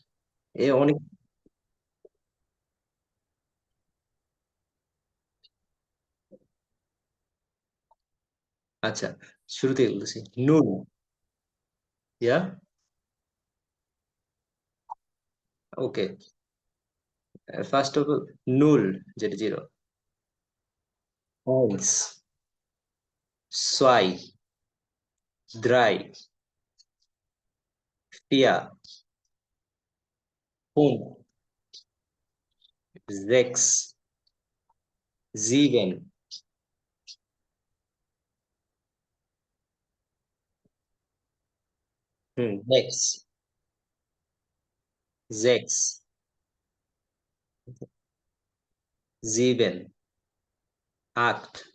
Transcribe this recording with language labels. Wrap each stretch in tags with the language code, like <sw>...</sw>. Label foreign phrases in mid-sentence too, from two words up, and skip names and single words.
<bn>এ অনেক। আচ্ছা, শুরুতে বলতেছি নুন, ইয়া, ওকে,</bn> <en>first of all</en> <bn>নুল, যেটা 0,</bn> <de>eins, zwei, drei, vier, fünf, sechs, sieben, sechs, 7, 8,</de>